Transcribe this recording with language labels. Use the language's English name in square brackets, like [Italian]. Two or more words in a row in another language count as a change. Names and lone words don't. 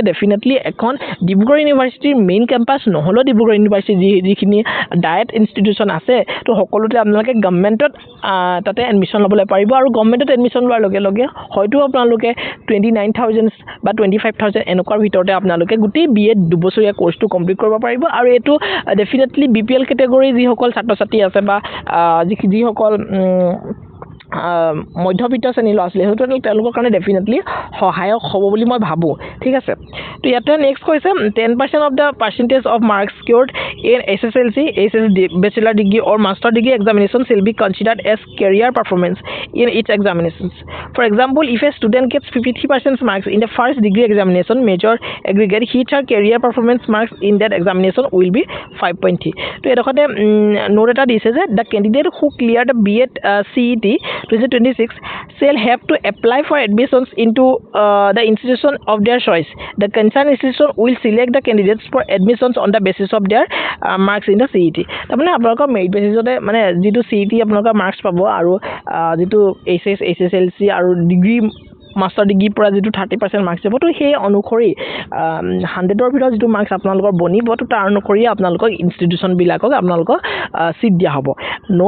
[Assamese] ডেফিনেটলি এখন ডিব্ৰুগড় ইউনিভাৰ্চিটিৰ [English] main campus [Assamese] নহলো ডিব্ৰুগড় ইউনিভাৰ্চিটি যিখিনি [English] DIET institution [Assamese] আছে তো সকলোতে আপোনালোকে গভৰ্ণমেণ্টত তাতে এডমিশ্যন ল'বলৈ পাৰিব আৰু গভৰ্ণমেণ্টত এডমিশ্যন লোৱাৰ লগে লগে হয়তো আপোনালোকে 29000 বা 25000 এনেকুৱাৰ ভিতৰতে আপোনালোকে গোটেই BEd দুবছৰীয়া কোৰ্চটো কমপ্লিট কৰিব পাৰিব আৰু এইটো ডেফিনেটলি BPL কেটেগৰী যিসকল ছাত্ৰ ছাত্ৰী আছে বা যিসকল মধ্যবিত্ত শ্ৰেণীৰ ল'ৰা ছোৱালী সেইটো তেওঁলোকৰ কাৰণে ডেফিনেটলি সহায়ক হ'ব বুলি মই ভাবোঁ ঠিক আছে তো ইয়াতে নেক্সট কৈছে [English] 10% of the percentage of marks scored in SSLC SS bachelor degree or master degree examination shall be considered as career performance in its examinations. For example, if a student gets 53% marks in the first degree examination major aggregate his or career performance marks in that examination will be 5.3 [Assamese] তো এডখতে নোট এটা দিছে যে [English] the candidate who cleared the BEd CET 2026 shall have to apply for admissions into the institution of their choice. The concerned institution will select the candidates for admissions on the basis of their marks in the CET. [Assamese] তাৰমানে আপোনালোকৰ মেৰিট বেচিছতে মানে যিটো CET আপোনালোকৰ মাৰ্কছ পাব আৰু যিটো SS SSLC আৰু ডিগ্ৰী মাষ্টাৰ ডিগ্ৰীৰ পৰা যিটো 30% মাৰ্কছ দিব তো সেই অনুসৰি 100ৰ ভিতৰত যিটো মাৰ্কছ আপোনালোকৰ বনিব তো তাৰ অনুসৰি আপোনালোকৰ ইনষ্টিটিউশ্যনবিলাকক আপোনালোকক চিট দিয়া হ'ব নো